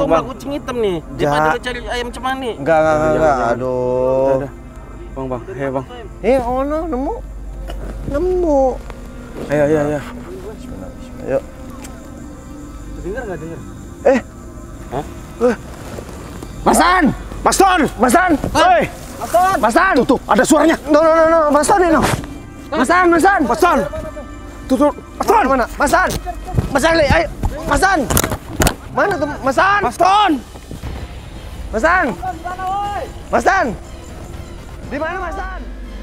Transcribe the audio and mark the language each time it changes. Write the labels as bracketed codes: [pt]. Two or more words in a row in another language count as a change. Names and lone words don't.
[id] tuh Bang. kucing hitam nih. Dia Ja. pada cari ayam cemani. Enggak. jangan. Aduh. Udah. Bang, hei bang. [jv] Ono nemu. [id] Ayo. Ayo. Dengar nggak dengar? Hah? Masan! Masan! Hei! Masan! Tuh, ada suaranya. No. Masan ini. Masan! Tuh. Masan! Mana? Masan, Le, ayo. Masan! Mana tuh Masan? Masan! Di mana Masan?